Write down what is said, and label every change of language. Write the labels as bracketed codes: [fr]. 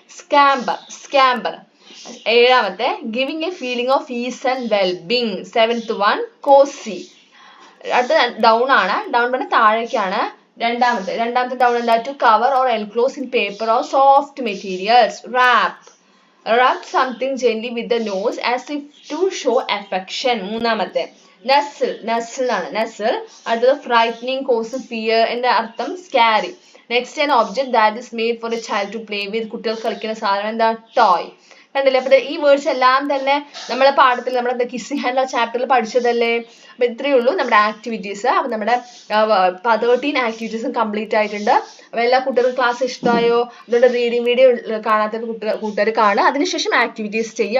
[en] Scamper. ഏഴാമത്തെ giving a feeling of ease and wellbeing. [ml] 7th one Kosi. അടുത്ത down ആണ്. Down പറഞ്ഞ താഴേക്കാണ്. രണ്ടാമത്തെ ഡൗൺ എന്താ? [en] To cover or enclose in paper or soft materials. wrap something gently with the nose as if to show affection. [ml] മൂന്നാമത്തെ nestle ആണ്. [en] അടുത്തത് frightening, cause fear. [ml] എന്റെ അർത്ഥം scary. [en] Next an object that is made for a child to play with. [ml] കുട്ടികൾ കളിക്കുന്ന സാധനം എന്താ? toy. കണ്ടില്ലേ? അപ്പൊ ഈ വേർഡ്സ് എല്ലാം തന്നെ നമ്മളെ പാഠത്തിൽ നമ്മുടെ കിസ്സിംഗ് ഹാൻഡ് ചാപ്റ്ററിൽ പഠിച്ചതല്ലേ? അപ്പൊ ഇത്രയേ ഉള്ളൂ നമ്മുടെ ആക്ടിവിറ്റീസ്. അപ്പൊ നമ്മുടെ 13 ആക്ടിവിറ്റീസും കംപ്ലീറ്റ് ആയിട്ടുണ്ട്. അപ്പൊ എല്ലാ കുട്ടികൾക്കും ക്ലാസ് ഇഷ്ടമായോ? അതുകൊണ്ട് റീഡിംഗ് വീഡിയോ കാണാത്ത കൂട്ടുകാർ കാണുക, അതിനുശേഷം ആക്ടിവിറ്റീസ് ചെയ്യുക.